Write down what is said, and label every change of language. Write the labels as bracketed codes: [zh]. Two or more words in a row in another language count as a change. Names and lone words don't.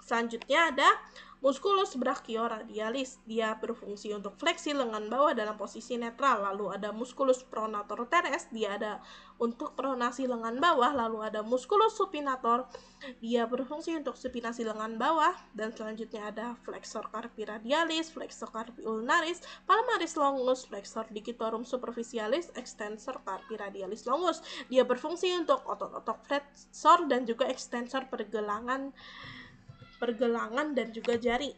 [id] Selanjutnya ada [la] musculus brachioradialis, [id] dia berfungsi untuk fleksi lengan bawah dalam posisi netral. Lalu ada [la] musculus pronator teres, [id] dia ada untuk pronasi lengan bawah. Lalu ada [la] musculus supinator, [id] dia berfungsi untuk supinasi lengan bawah. Dan selanjutnya ada [la] flexor carpi radialis, flexor carpi ulnaris, palmaris longus, flexor digitorum superficialis, extensor carpi radialis longus. [id] Dia berfungsi untuk otot-otot flexor dan juga extensor pergelangan dan juga jari.